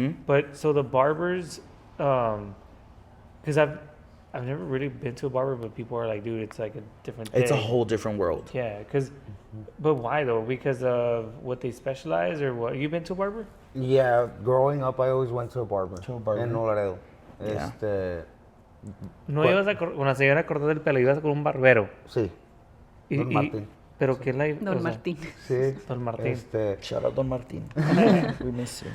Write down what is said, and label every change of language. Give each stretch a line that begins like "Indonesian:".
English: But so the barbers, because I've never really been to a barber, but people are like, dude, it's like a different thing. It's a whole different world. Yeah, but why though? Because of what they specialize or what? You been to a barber? Yeah, growing up, I always went to a barber. To a barber?
Spanish: En Laredo.
English: Yeah.
Spanish: No
English: What?
Spanish: ibas a con la señora a cortar el pelo, ibas con un barbero. Sí. Don Martín. Pero qué la Don Martín. Sí. Don Martín.
English: Shout out Don Martin. We miss you.